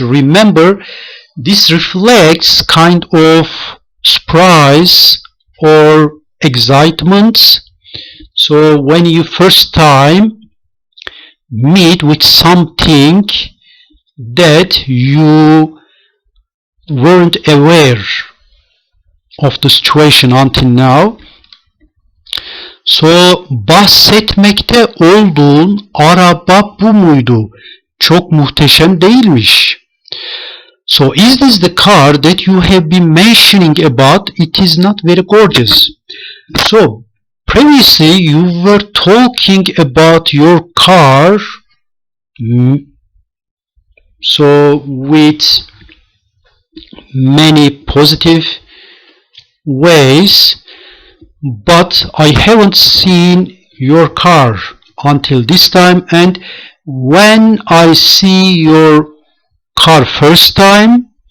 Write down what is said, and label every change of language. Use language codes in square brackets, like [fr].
[en] Remember, this reflects kind of surprise or excitement. So when you first time meet with something that you weren't aware of the situation until now. [tr] So, bahsetmekte olduğun araba bu muydu? Çok muhteşem değilmiş. [en] So, is this the car that you have been mentioning about? It is not very gorgeous. So, previously you were talking about your car, so with many positive ways, but I haven't seen your car until this time, and when I see your car first time,